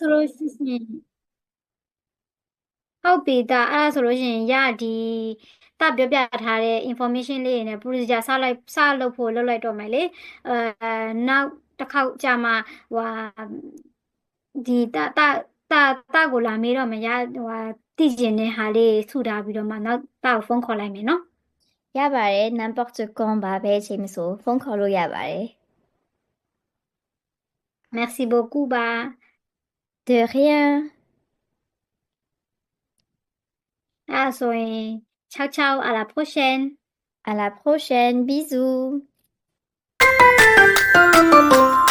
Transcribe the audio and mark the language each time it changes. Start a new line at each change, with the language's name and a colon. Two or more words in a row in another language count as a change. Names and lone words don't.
Burmese: ဒါဆိုလို့ရှိရင်ဟုတ်ပြီအဲ့ဒါဆိုလို့ရှိရင်ဒီပြောပြထားတဲ့ information လေးတွေနဲ့ procedure စလုပ်ဖို့လုပ်လိုက်တော့မယ်လေနောက်တစ်ခေါက်ကြာမှဟိုဒီကိုလာမေးတော့မယ်သိကျင်တဲ့ဟာလေးစုထားပြီးတော့မှနောက်ကိုဖုန်းခေါ်လိုက်မယ်နော် ရပါတယ်
French: n'importe quand
Burmese: ပါပဲအချိန်မဆိုဖုန်းခေါ်လို့ရပါတယ်
French: merci beaucoup ပါ de rien အဲ့ဒါဆိုရင်
Italian: ciao ciao
French: à la prochaine à la prochaine bisous